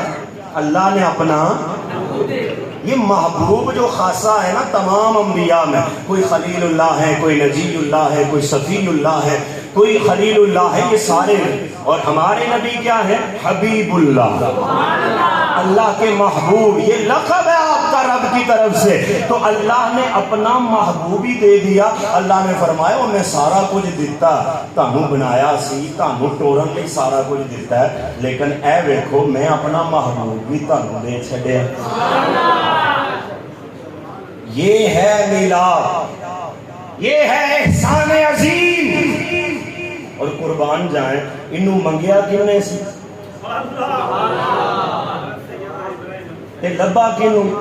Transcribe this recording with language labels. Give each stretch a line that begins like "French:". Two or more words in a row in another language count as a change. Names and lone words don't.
Urdu: اللہ نے اپنا یہ محبوب جو خاصہ ہے نا تمام انبیاء میں، کوئی خلیل اللہ ہے، کوئی نجی اللہ ہے، کوئی صفی اللہ ہے، کوئی خلیل اللہ ہے، یہ سارے ہیں۔ اور ہمارے نبی کیا ہے؟ حبیب اللہ، اللہ کے محبوب، یہ لقب ہے آپ کا رب کی طرف سے۔ تو اللہ نے اپنا محبوبی دے دیا۔ اللہ نے فرمایا انہیں سارا کچھ دیتا،
Punjabi: تانوں بنایا سی، تانوں ٹورن لئی سارا کچھ دیتا ہے، لیکن اے ویکھو میں اپنا محبوب بھی تانوں دے چھڈیا۔
Urdu: یہ ہے میلاد، یہ ہے احسان عظیم۔
Punjabi: اور قربان جائیں انہوں منگیا کیوں نے سی؟ تے لبا کیوں؟